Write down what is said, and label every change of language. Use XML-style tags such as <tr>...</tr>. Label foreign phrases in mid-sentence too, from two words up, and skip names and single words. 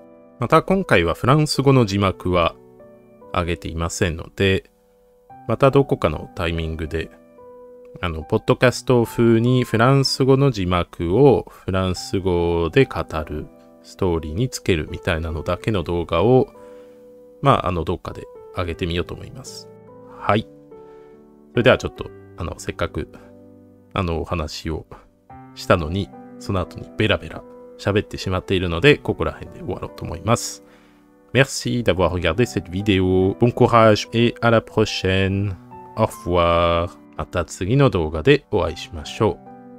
<ja>また今回はフランス語の字幕は上げていませんので、またどこかのタイミングで、ポッドキャスト風にフランス語の字幕をフランス語で語るストーリーにつけるみたいなのだけの動画を、どっかで上げてみようと思います。はい。それではちょっと、せっかく、お話をしたのに、その後にベラベラ喋ってしまっているので、ここら辺で終わろうと思います。</ja> <fr>Merci d'avoir regardé cette vidéo. Bon courage et à la prochaine. Au revoir.</fr> <ja>また次の動画でお会いしましょう。</ja>